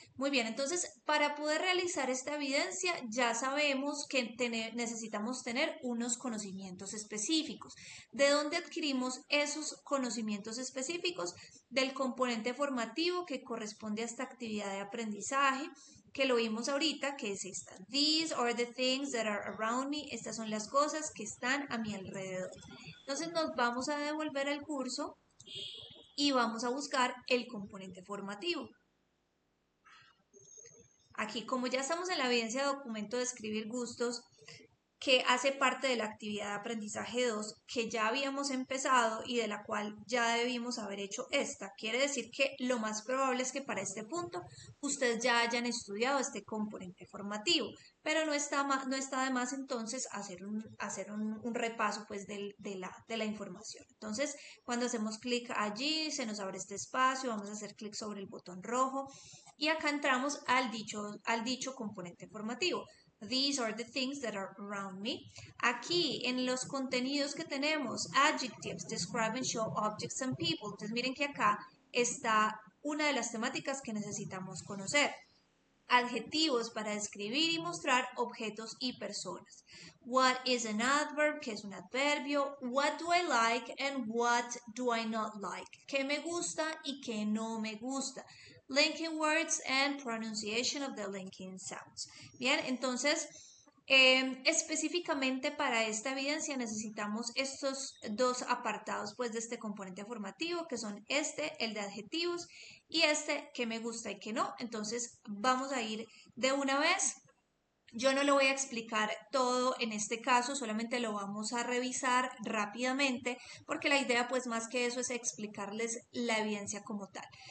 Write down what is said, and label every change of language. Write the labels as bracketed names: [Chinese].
[Spanish] Muy bien, entonces para poder realizar esta evidencia ya sabemos que necesitamos tener unos conocimientos específicos. ¿De dónde adquirimos esos conocimientos específicos? Del componente formativo que corresponde a esta actividad de aprendizaje, que lo vimos ahorita, que es esta. [English] These are the things that are around me. [Spanish] Estas son las cosas que están a mi alrededor. Entonces nos vamos a devolver al curso y vamos a buscar el componente formativo. Aquí, como ya estamos en la evidencia de documento de escribir gustos, que hace parte de la actividad de aprendizaje 2 que ya habíamos empezado y de la cual ya debimos haber hecho esta. Quiere decir que lo más probable es que para este punto ustedes ya hayan estudiado este componente formativo, pero no está de más entonces hacer un repaso pues de la información. Entonces, cuando hacemos clic allí, se nos abre este espacio, vamos a hacer clic sobre el botón rojo y acá entramos al dicho componente formativo. [English] These are the things that are around me. [Spanish] Aquí en los contenidos que tenemos, [English] adjectives, describe and show objects and people. [Spanish] Entonces miren que acá está una de las temáticas que necesitamos conocer. Adjetivos para describir y mostrar objetos y personas. [English] What is an adverb? [Spanish] ¿Qué es un adverbio? [English] What do I like and what do I not like? [Spanish] ¿Qué me gusta y qué no me gusta? [English] Linking words and pronunciation of the linking sounds. [Spanish] Bien, entonces específicamente para esta evidencia necesitamos estos dos apartados pues de este componente formativo que son el de adjetivos y que me gusta y que no. Entonces vamos a ir de una vez. Yo no lo voy a explicar todo en este caso, solamente lo vamos a revisar rápidamente porque la idea pues más que eso es explicarles la evidencia como tal.